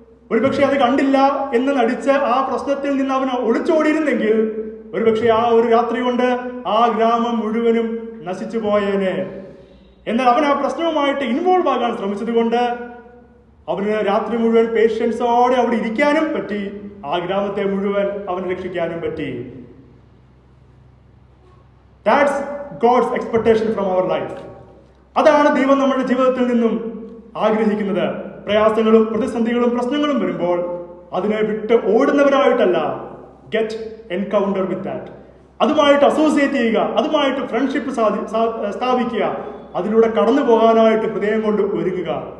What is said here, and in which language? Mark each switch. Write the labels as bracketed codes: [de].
[ml] ഒരുപക്ഷെ അത് കണ്ടില്ല എന്ന് നടിച്ച് ആ പ്രശ്നത്തിൽ നിന്ന് അവൻ ഒളിച്ചോടിയിരുന്നെങ്കിൽ ഒരുപക്ഷെ ആ ഒരു രാത്രി കൊണ്ട് ആ ഗ്രാമം മുഴുവനും നശിച്ചു പോയേനെ. എന്നാൽ അവൻ ആ പ്രശ്നവുമായിട്ട് ഇൻവോൾവ് ആകാൻ ശ്രമിച്ചത് കൊണ്ട് അവന് രാത്രി മുഴുവൻ പേഷ്യൻസോടെ അവിടെ ഇരിക്കാനും പറ്റി, ആ ഗ്രാമത്തെ മുഴുവൻ അവന് രക്ഷിക്കാനും പറ്റി. [en] That's God's expectation from our life. [ml] അതാണ് ദൈവം നമ്മുടെ ജീവിതത്തിൽ നിന്നും ആഗ്രഹിക്കുന്നത്. പ്രയാസങ്ങളും പ്രതിസന്ധികളും പ്രശ്നങ്ങളും വരുമ്പോൾ അതിനെ വിട്ട് ഓടുന്നവരായിട്ടല്ല, [en] Get encounter with that. [ml] അതുമായിട്ട് അസോസിയേറ്റ് ചെയ്യുക, അതുമായിട്ട് ഫ്രണ്ട്ഷിപ്പ് സ്ഥാപിക്കുക, അതിലൂടെ കടന്നു പോകാനായിട്ട് ഹൃദയം കൊണ്ട് ഒരുങ്ങുക.